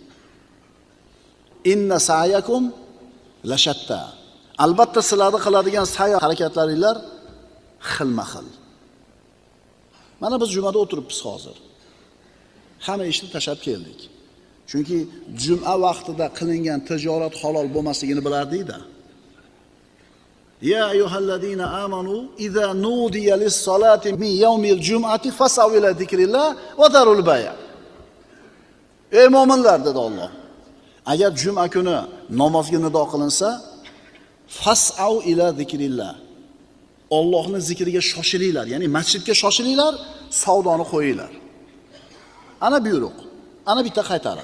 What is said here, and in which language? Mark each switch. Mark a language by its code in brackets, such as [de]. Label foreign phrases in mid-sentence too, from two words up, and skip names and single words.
[ar] إن سعيكم لشتى. [uz] Albatta sizlarni qiladigan sa'y harakatlaringlar xilma-xil. Mana biz jumada o'tiribmiz hozir. Hamma ishni tashlab keldik. Chunki juma vaqtida qilingan tijorat halol bo'lmasligini bilardik-da. [ar] يا أيها الذين آمنوا إذا نودي للصلاة من يوم الجمعة فاسعوا إلى ذكر الله وذروا البيع'. [uz] Ey mu'minlar dedi Alloh. Agar juma kuni namozga nido qilinsa, [ar] فاسعوا إلى ذكر الله. [uz] Allohning zikriga shoshilinglar, ya'ni masjidga shoshilinglar, savdoni qo'yinglar. Ana buyruq, ana bitta qaytariq.